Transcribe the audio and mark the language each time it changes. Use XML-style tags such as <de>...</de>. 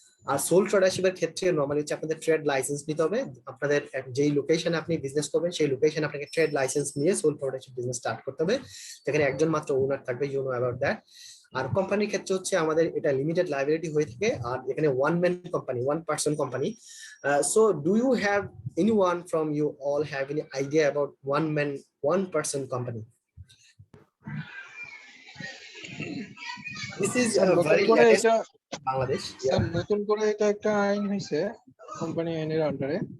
<bn>আর soul ট্রেডারশিপের ক্ষেত্রে normally হচ্ছে আপনাদের ট্রেড লাইসেন্স নিতে হবে, আপনাদের যেই লোকেশনে আপনি বিজনেস করবেন সেই লোকেশনে আপনাকে ট্রেড লাইসেন্স নিয়ে সোল ট্রেডারশিপ বিজনেস স্টার্ট করতে হবে, যেখানে একজন মাত্র ওনার থাকবে,</bn> <en>You know about that.</en> <bn>আর কোম্পানির ক্ষেত্রে হচ্ছে আমাদের এটা লিমিটেড লায়াবিলিটি হয়ে থাকে, আর এখানে 1 man company, 1 person company.</bn> <en>So do you have anyone from you all have any idea about 1 man 1 person company? This is a very latest Bangladesh.</en> <bn>Sir নতুন করে এটা একটা আইন হইছে কোম্পানি আইনের আন্ডারে,</bn>